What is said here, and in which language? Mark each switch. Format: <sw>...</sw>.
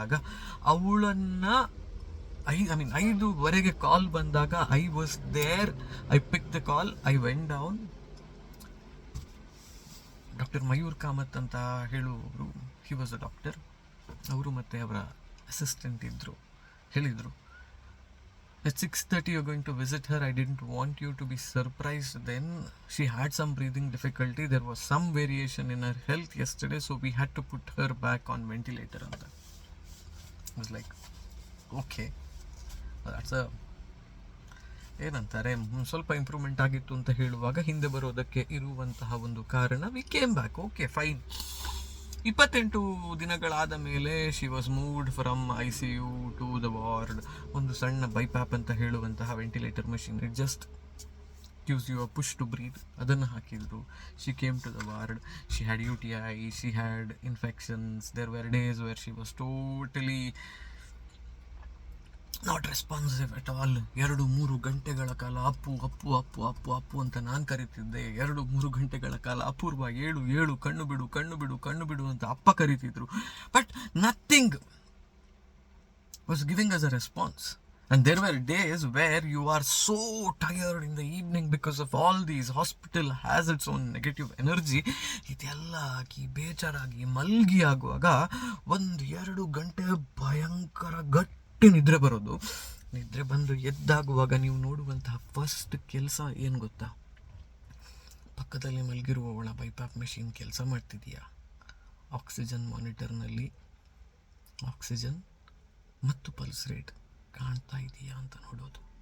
<kn>ಆಗ ಅವಳನ್ನು 5:00 ಕಾಲ್ ಬಂದಾಗ</kn> <en>I was there. I pick the call, I went down.</en> <kn>Doctor Mayur Kamath ಅಂತ ಹೇಳುವವರು,</kn> <en>He was a doctor.</en> <kn>ಅವರು ಮತ್ತು ಅವರ ಅಸಿಸ್ಟೆಂಟ್ ಇದ್ದರು. ಹೇಳಿದರು,</kn> <en>at 6:30 you're going to visit her. I didn't want you to be surprised then. She had some breathing difficulty. There was some variation in her health yesterday, so we had to put her back on ventilator. And I was like, okay, that's a</en> <kn>ಏನಂತಾರೆ, ಸ್ವಲ್ಪ improvement ಆಗಿತ್ತು ಅಂತ ಹೇಳುವಾಗ ಹಿಂದೆ ಬರೋದಕ್ಕೆ ಇರುವಂತಹ ಒಂದು ಕಾರಣ,</kn> <en>We came back.</en> <kn>Okay, fine.</kn> <en>28</en> <kn>ದಿನಗಳಾದ ಮೇಲೆ</kn> <en>She was moved from ICU to the ward.</en> <kn>ಒಂದು ಸಣ್ಣ ಬೈಪ್ಯಾಪ್ ಅಂತ ಹೇಳುವಂತಹ ventilator machine,</kn> <en>it just gives you a push to breathe,</en> <kn>ಅದನ್ನು ಹಾಕಿದ್ರು.</kn> <en>She came to the ward. She had UTI, she had infections. There were days where she was totally not responsive at all.</en> <kn>2-3 ಗಂಟೆಗಳ ಕಾಲ ಅಪ್ಪು ಅಪ್ಪು ಅಪ್ಪು ಅಪ್ಪು ಅಪ್ಪು ಅಂತ ನಾನು ಕರಿತಿದ್ದೆ. 2-3 ಗಂಟೆಗಳ ಕಾಲ ಅಪೂರ್ವ ಏಳು ಕಣ್ಣು ಬಿಡು ಕಣ್ಣು ಬಿಡು ಕಣ್ಣು ಬಿಡು ಅಂತ ಅಪ್ಪ ಕರಿತಿದ್ರು.</kn> <en>But nothing was giving us a response. And there were days where you are so tired in the evening because of all these hospital has its own negative energy.</en> <kn>ಇದೆಲ್ಲ ಆಗಿ ಬೇಜಾರಾಗಿ ಮಲ್ಗಿ ಆಗುವಾಗ 1-2 ಗಂಟೆ ಭಯಂಕರ ಗಟ್ಟಿ ನಿದ್ರೆ ಬರೋದು. ನಿದ್ರೆ ಬಂದು ಎದ್ದಾಗುವಾಗ ನೀವು ನೋಡುವಂತಹ ಫಸ್ಟ್ ಕೆಲಸ ಏನು ಗೊತ್ತಾ? ಪಕ್ಕದಲ್ಲಿ ಮಲಗಿರುವವಳ ಬೈಪ್ಯಾಪ್ ಮೆಷಿನ್ ಕೆಲಸ ಮಾಡ್ತಿದೆಯಾ, ಆಕ್ಸಿಜನ್ ಮಾನಿಟರ್ನಲ್ಲಿ ಆಕ್ಸಿಜನ್ ಮತ್ತು ಪಲ್ಸ್ ರೇಟ್ ಕಾಣ್ತಾ ಇದೆಯಾ ಅಂತ ನೋಡೋದು.</kn>